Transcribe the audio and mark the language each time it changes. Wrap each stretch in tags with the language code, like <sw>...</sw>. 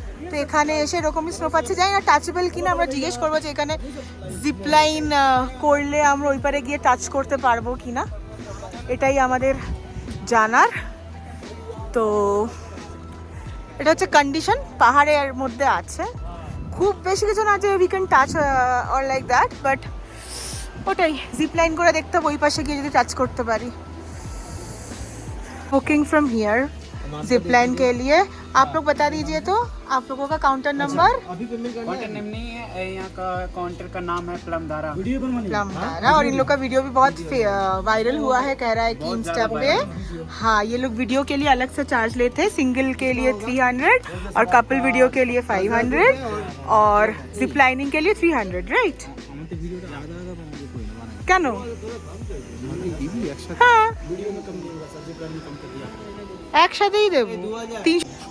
<bn>তো এখানে এসে এরকমই স্নো পাচ্ছি। জানি না টাচেবল কিনা, আমরা জিজ্ঞেস করবো যে এখানে জিপলাইন করলে আমরা ওই পারে গিয়ে টাচ করতে পারবো কিনা, এটাই আমাদের জানার। তো এটা হচ্ছে কন্ডিশন, পাহাড়ের মধ্যে আছে, খুব বেশি কিছু না যে</bn> <en>we can touch or like that,</en> <bn>but ওটাই জিপলাইন করে দেখতে হবে ওই পাশে গিয়ে যদি টাচ করতে পারি।</bn> <en>booking from here</en> <hi>जिपलाइन के लिए आप लोग बता दीजिए तो आप लोगों का काउंटर नंबर। अभी पेमेंट करना काउंटर नेम नहीं है, यहाँ का काउंटर का नाम है प्लमदारा। प्लमदारा। और इन लोग का वीडियो भी बहुत वायरल हुआ है, कह रहा है कि इंस्टा पे। हाँ, ये लोग वीडियो के लिए अलग से चार्ज लेते हैं, सिंगल के लिए 300 और कपल वीडियो के लिए 500 और जिपलाइनिंग के लिए 300, राइट? क्या नो?</hi> <bn>हाँ, একসাথেই দেবো 300।</bn>